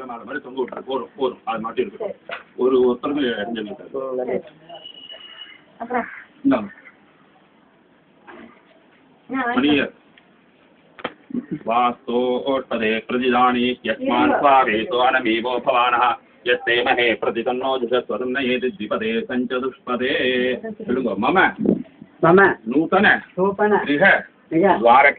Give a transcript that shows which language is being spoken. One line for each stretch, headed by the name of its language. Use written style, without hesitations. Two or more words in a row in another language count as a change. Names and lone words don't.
Tamil: மாலை மாதிரி தொங்க விட்டுரு. போதும் போதும், அது மாட்டி இருக்கு. ஒரு ஒருத்தருக்கு அஞ்சு இந்தாங்க மணியர்
Sanskrit: वास्तोत्पदे प्रतिदानी यस्मान् स्वावेतो अनमीवो भवानः यस्ते महे प्रतितन्नो जुषस्वरुन्नयेति द्विपदे सञ्चतुष्पदे मम मम नूतन गृह द्वारके